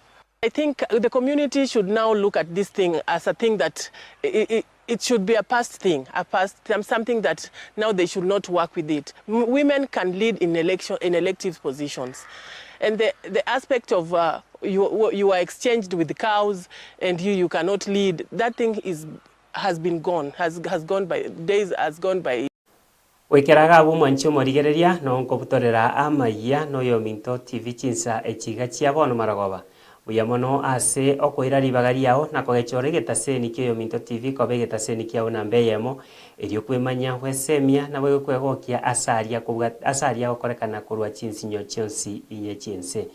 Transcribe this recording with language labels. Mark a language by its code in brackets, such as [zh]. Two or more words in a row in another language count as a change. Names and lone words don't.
[en] I think the community should now look at this thing as a thing that it should be a past thing, something that now they should not work with it. Women can lead in elective positions. And the aspect of you are exchanged with the cows and you cannot lead, that thing has been gone, has gone by, days has gone by. [guz] Wekeraga abu mwancho morigereria no nkobutorera Amayia no yominto TV Chinsa echiga chiabono maragoba. Buyamono ase okoira ribagari yao na kogechore getaseni kyo yominto TV kobe getaseni kya na mbeyemo erio kwemanya hwesemia na bwe kwegokia asaria okorekana kurwa chinsinyo chonsi inye chinse.